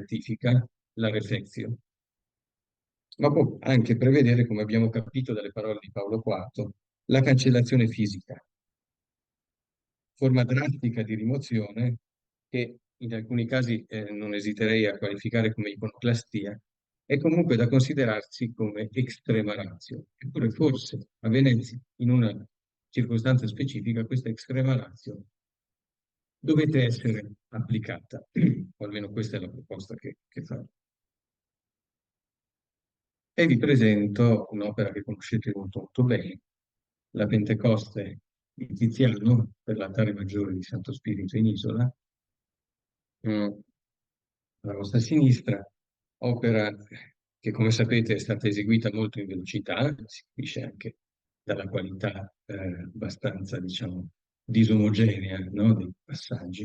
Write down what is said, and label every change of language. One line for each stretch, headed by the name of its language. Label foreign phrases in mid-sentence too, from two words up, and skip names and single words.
Italian: rettifica, la reflexione, ma può anche prevedere, come abbiamo capito dalle parole di Paolo IV, la cancellazione fisica, forma drastica di rimozione che in alcuni casi non esiterei a qualificare come iconoclastia, è comunque da considerarsi come
Latin: extrema ratio.
Italian: Eppure forse a Venezia, in una circostanza specifica, questa
Latin: extrema ratio
Italian: dovete essere applicata, o almeno questa è la proposta che fa. E vi presento un'opera che conoscete molto, molto bene, la Pentecoste di Tiziano per l'altare maggiore di Santo Spirito in Isola, alla vostra sinistra, opera che come sapete è stata eseguita molto in velocità, si capisce anche dalla qualità abbastanza, diciamo, disomogenea, no, dei passaggi.